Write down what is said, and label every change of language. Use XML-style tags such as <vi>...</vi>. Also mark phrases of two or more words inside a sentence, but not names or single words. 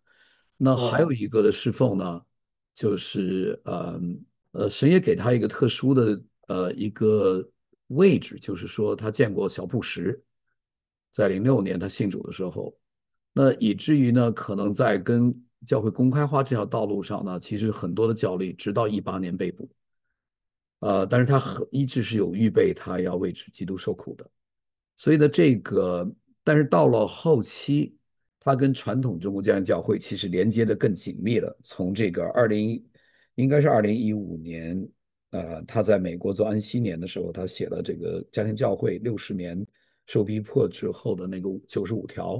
<zh>那還有一個的侍奉呢，就是神也給他一個特殊的一個位置，就是說他見過小布什，在06年他信主的時候，那以至於呢，可能在跟教會公開化這條道路上呢，其實很多的教例直到18年被捕，但是他一直是有預備，他要為基督受苦的。所以呢，但是到了後期，他跟傳統中國家庭教會其實連接的更緊密了。從這個應該是2015年，他在美國做安息年的時候，他寫了這個家庭教會60年受逼迫之後的那個95條。</zh>